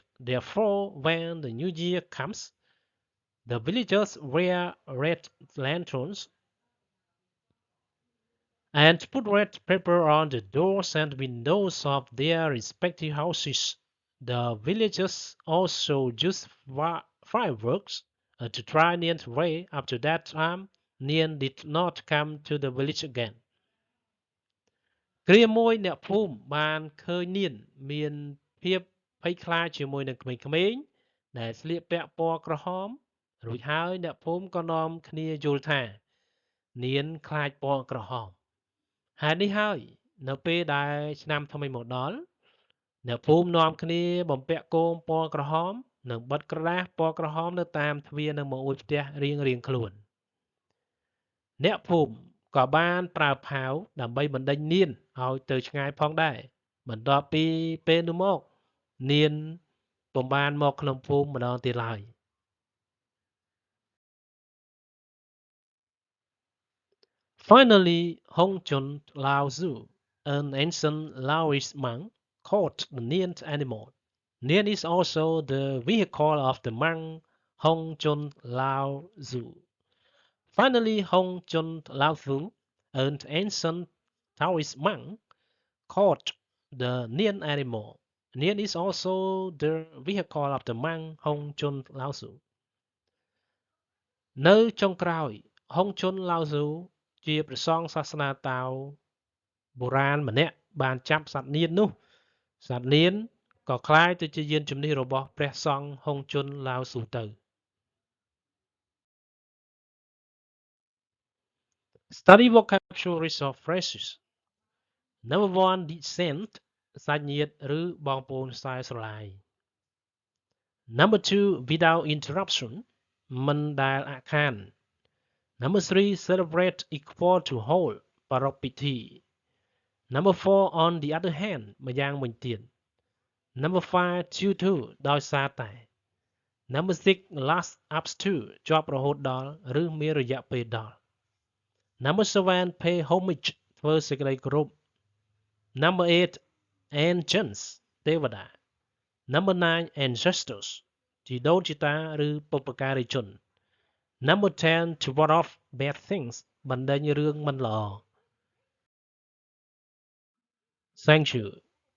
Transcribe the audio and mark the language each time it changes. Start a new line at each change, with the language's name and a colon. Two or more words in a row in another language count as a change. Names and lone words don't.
English: Therefore, when the new year comes, the villagers wear red lanterns and put red paper on the doors and windows of their respective houses. The villagers also used fireworks to try Nian's way. After that time, Nian did not come to the village again.
Khmer: គ្រាមួយអ្នកភូមិបានឃើញនានមានភាពភ័យខ្លាចជាមួយនឹងក្មេងៗដែលស្លៀកពាក់ពណ៌ក្រហមរួចហើយអ្នកភូមិក៏នាំ គ្នាយល់ថានានខ្លាចពណ៌ក្រហម ហេតុនេះហើយនៅពេលដែលឆ្នាំថ្មីមកដល់អ្នកភូ មិនាំគ្នាបំពាក់គោមពណ៌ក្រហមនិងបិទក្រដាសពណ៌ក្រហ មនៅតាមទ្វារនិងបង្អួចផ្ទះរៀងៗខ្លួនអ្នកភូមិក៏បានប្រើផាវដើម្បីបណ្ដេញនានឲ្យទៅឆ្ងាយផងដែរបន្ទាប់ពីពេលនោះមកនានពុំបានមកក្នុងភូមិម្ដងទៀតឡើយ
English: Finally, Hongchun Lao Tzu, an ancient Laoist monk, caught the Nian animal. Nian is also the vehicle of the monk Hongchun Lao Tzu. Finally, Hongchun Lao Tzu, an ancient Taoist monk, caught the Nian animal. Nian is also the vehicle of the monk Hongchun Lao Tzu.
Khmer: នៅចុងក្រោយហុងជុនឡាវស៊ូជាព្រះសង្ឃសាសនាតាវបុរាណម្នាក់បានចាប់សត្វនាននោះសត្វនានក៏คล้ายទៅជាយានជំនិះរបស់ព្រះសង្ឃហុងជុនឡាវស៊ូទៅ
English: Study vocabularies of phrases Number 1 descent
Khmer: សាច់ញាតិឬបងប្អូនខ្សែស្រឡាយ
English: Number 2 without interruption
Khmer: មិនដែលអាក់ខាន
English: Number 3 celebrate equal to whole
Khmer: ប្រារព្ធពិធី
English: Number 4 on the other hand
Khmer: ម្យ៉ាងវិញទៀត
English: Number 5 due to
Khmer: ដោយសារតែ
English: Number 6 last up to
Khmer: ជាប់រហូតដល់ឬមានរយៈពេលដល់
English: Number 7 pay homage
Khmer: ធ្វើសេចក្តីគោរព
English: Number 8 ancients
Khmer: ទេវតា
English: Number 9 ancestors
Khmer: ជីដូនជីតាឬបុព្វការីជន
English: Number 10 to ward off bad things
Khmer: បណ្ដេញរឿងមិនល្អ
English: Thank you